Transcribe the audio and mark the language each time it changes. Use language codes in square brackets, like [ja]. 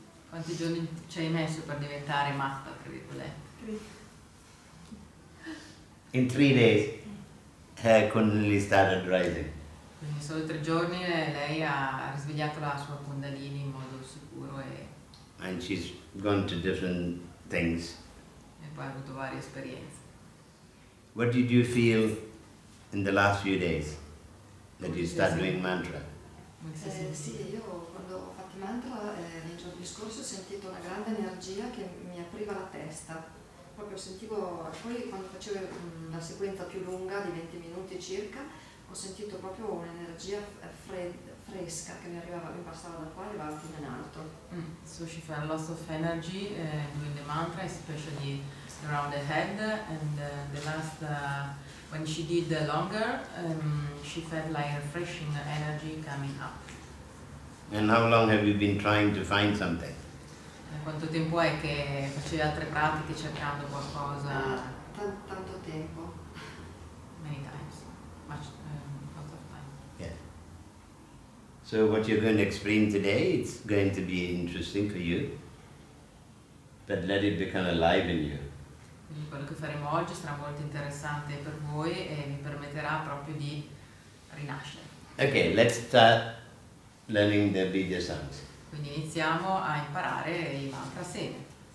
[it] Quanti giorni ci hai messo per diventare matta, tra virgolette? 3. [en] In 3 days, her Kundalini started rising. [it] Quindi solo 3 giorni lei ha risvegliato la sua Kundalini in modo sicuro [en] And she's gone to different things. [it] e poi ha avuto varie esperienze. [en] What did you feel in the last few days that you start doing mantra? [it] Sì, io quando ho fatto i mantra nei giorni scorsi ho sentito una grande energia che mi apriva la testa. Proprio sentivo, poi quando facevo la sequenza più lunga di 20 minuti circa, ho sentito proprio un'energia fresca che mi arrivava, mi passava da qua e arrivava fino in alto. [en] So she felt lots of energy doing the mantra, especially around the head, and the last when she did the longer, she felt like refreshing energy coming up. And how long have you been trying to find something? [it] Quanto tempo è che facevi altre pratiche cercando qualcosa? Tanto tempo. [en] Many times, lots of time. Yeah. So what you're going to explain today, it's going to be interesting for you, but let it become alive in you. [it] Quindi quello che faremo oggi sarà molto interessante per voi e vi permetterà proprio di rinascere. [en] Okay, let's start learning the Bija Sounds. [it] Quindi iniziamo a imparare i mantra assieme.